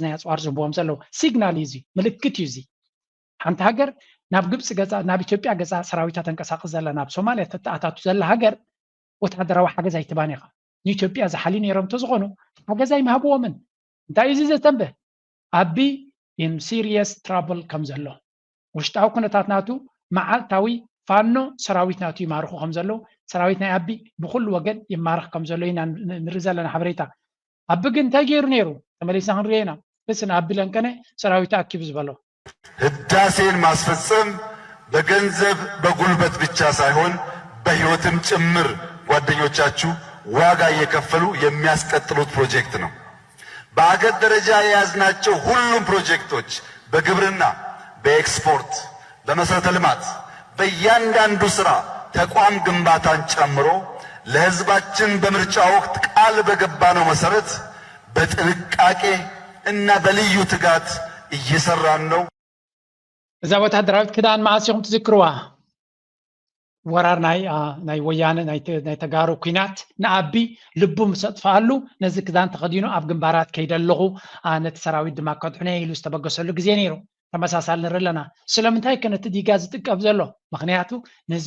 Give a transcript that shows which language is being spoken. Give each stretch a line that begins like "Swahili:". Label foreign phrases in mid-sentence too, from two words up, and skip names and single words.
Tigrinya: ናይ ኣፅዋር ዝህብዎም ዘለዉ ሲግናል እዩ እዚ ምልክት እዩ እዚ ሓንቲ ሃገር ናብ ግብፂ ገዛ ናብ ኢትዮጵያ ገዛ ሰራዊታ ተንቀሳቅስ ዘላ ናብ ሶማልያ ተተኣታቱ ዘላ ሃገር ወታደራዊ ሓገዝ ኣይትባን ኢኻ ንኢትዮጵያ ዝሓሊ ነይሮም ተዝኾኑ ሓገዝ ኣይምሃብዎምን እንታይ እዚ ዘተንብህ ኣቢ
English: in serious trouble
Tigrinya: ከም ዘሎ ውሽጣዊ ኩነታት ናቱ መዓልታዊ ፋኖ ሰራዊት ናቱ ይማርኹ ከም ዘሎ ሰራዊት ናይ ኣቢ ብኩሉ ወገን ይማርኽ ከም ዘሎ ኢና ንርኢ ዘለና ሓበሬታ ኣቢ ግን እንታይ ገይሩ ነይሩ ተመሊስና ክንሪኦ ኢና እስን ኣቢ ለንከነ ሰራዊት ኣኪብ ዝበሎ
Amharic: ህዳሴን ማስፈጸም በገንዘብ በጉልበት ብቻ ሳይሆን በህይወትም ጭምር ጓደኞቻችሁ ዋጋ እየከፈሉ የሚያስቀጥሉት ፕሮጀክት ነው። በአገር ደረጃ የያዝናቸው ሁሉም ፕሮጀክቶች በግብርና፣ በኤክስፖርት፣ በመሰረተ ልማት፣ በእያንዳንዱ ስራ ተቋም ግንባታን ጨምሮ ለህዝባችን በምርጫ ወቅት ቃል በገባነው መሰረት በጥንቃቄ እና በልዩ ትጋት እየሰራን ነው።
Tigrinya: እዛ ወታደራዊት ክዳን ማዕሲኹም ትዝክርዋ ወራር ናይ ወያነ ናይ ተጋሩ ኩናት ንኣቢ ልቡ ምሰጥፋሉ ነዚ ክዳን ተኸዲኑ ኣብ ግንባራት ከይደለኹ ነቲ ሰራዊት ድማ ከድሕነ ኢሉ ዝተበገሰሉ ግዜ ነይሩ ተመሳሳሊ ንርኢ ኣለና ስለምንታይ ከነቲ ዲጋ ዝጥቀብ ዘሎ ምክንያቱ ንህዝቢ